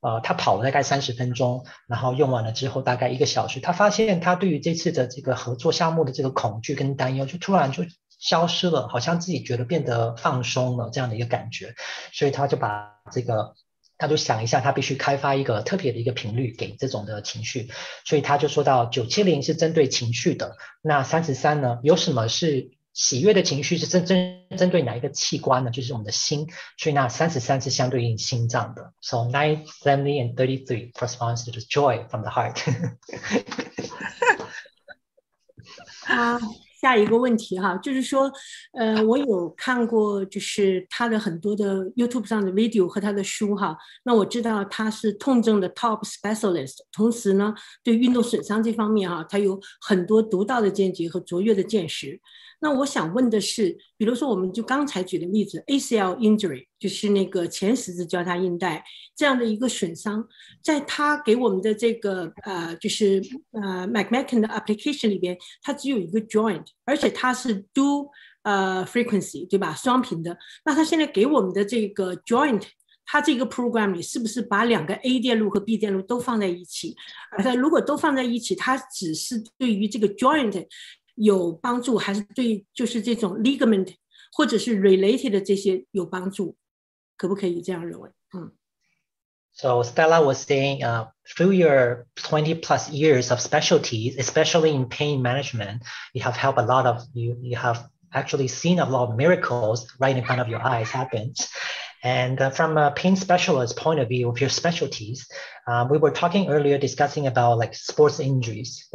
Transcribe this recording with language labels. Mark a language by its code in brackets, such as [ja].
[zh] 他跑了大概30分钟，然后用完了之后大概1个小时，他发现他对于这次的这个合作项目的这个恐惧跟担忧就突然就消失了，好像自己觉得变得放松了这样的一个感觉，所以他就把这个他就想一下，他必须开发一个特别的一个频率给这种的情绪，所以他就说到970是针对情绪的，那33呢，有什么是喜悦的情绪是针对哪一个器官呢？就是我们的心，所以那33是相对应心脏的。 [en] So 970 and 33 corresponds to the joy from the heart. [zh] 下一个问题哈，就是说，我有看过，就是他的很多的 YouTube 上的 video 和他的书哈。那我知道他是痛症的 top specialist，同时呢，对运动损伤这方面哈，他有很多独到的见解和卓越的见识。那我想问的是，比如说我们就刚才举的例子 ACL injury， 就是那个前十字交叉韧带这样的一个损伤，在他给我们的这个就是mcmakin 的 application 里边，它只有一个 joint， 而且它是 dual frequency，对吧？双频的。那他现在给我们的这个 joint， 它这个 program 里是不是把2个 A 电路和 B 电路都放在一起？而且如果都放在一起，它只是对于这个 joint 有帮助，还是对就是这种 ligament 或者是 related 的这些有帮助？可不可以这样认为 [en] ？So Stella was saying, through your 20 plus years of specialties, especially in pain management, you have helped a lot of you have actually seen a lot of miracles right in front of your eyes happen. And from a pain specialist point of view of your specialties, we were talking earlier discussing about like sports injuries.